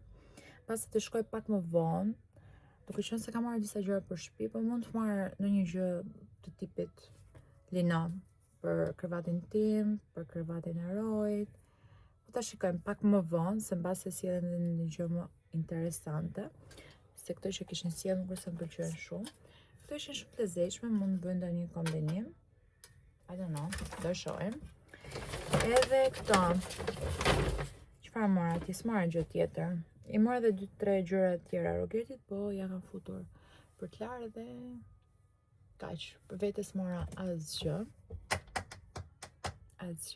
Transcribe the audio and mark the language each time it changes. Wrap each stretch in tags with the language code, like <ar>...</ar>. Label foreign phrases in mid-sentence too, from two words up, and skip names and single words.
<sq>Pas të shkoj pak më vonë, duke qenë se kam marrë disa gjëra për shtëpi, po mund të marrë ndonjë gjë të tipit lino për krevatin tim, për krevatin e Rojit. Po ta shikojmë pak më vonë, se mbase sjellën një gjë më interesante, se këto që kishin sjellë nuk është se më pëlqyen shumë. Këto ishin shumë të lezetshme, mund të bëjmë ndonjë kombinim.</sq> <en>I don't know,</en> <sq>do shohim. Edhe këto. Çfarë mora ti? S'marrë gjë tjetër. I mora dhe 2-3 gjëra tjera Rogertit, po ja kam futur për Klarë dhe kaq. Për vetes mora asgjë. Asgjë.</sq>